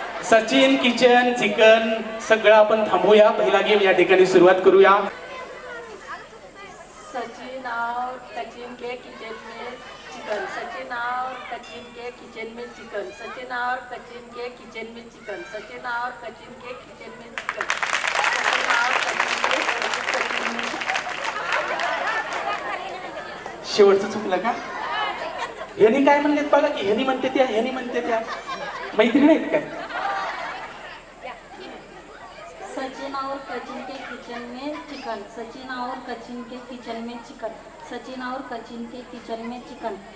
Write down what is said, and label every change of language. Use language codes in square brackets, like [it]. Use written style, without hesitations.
[mr] Sachin, kitchen, chicken सगळं आपण थांबूया. पहिला गेम या ठिकाणी सुरुवात करूया. [hi] सचिन और कचिन के किचन में चिकन. सचिन और कचिन के किचन में चिकन. सचिन और कचिन के किचन में चिकन. सचिन और कचिन के किचन में चिकन. सचिन और कचिन के किचन में. [mr] शेवटचं चुकलं का? ह्यानी काय म्हणलेत बघा की, ह्यानी म्हणते त्या, ह्यानी म्हणते त्या. मैत्रीण आहेत काय? [hi] सचिन और कचिन के किचन में चिकन. सचिन और कचिन के किचन में चिकन. सचिन और कचिन के किचन में चिकन.